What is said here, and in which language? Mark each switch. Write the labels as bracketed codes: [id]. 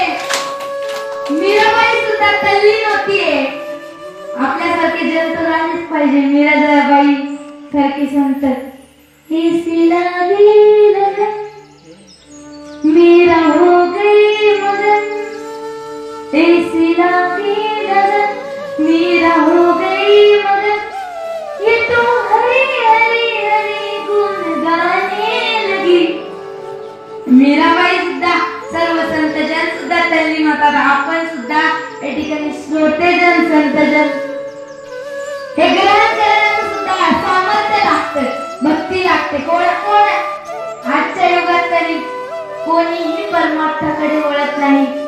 [mr] नामात तल्लीन होतीये. आपल्यासारखे जन तर आलेच पाहिजे. मीराबाई सारखे संत. [hi] ऐसी लगी लगन मेरा हो गई मगन, ऐसी लगी लगन मेरा हो गई मगन, ये तो हरी हरी हरी गुण गाने लगी. [mr] मीराबाई सुद्धा सर्व संत जन सुद्धा तल्लीन होतात. आपण सुद्धा या ठिकाणी श्रोते जन संत जन हे ग्रहण करण्याचं सुद्धा सामर्थ्य लागतं, भक्ती लागते. कोण आजच्या युगात तरी कोणीही परमार्थाकडे वळत नाही.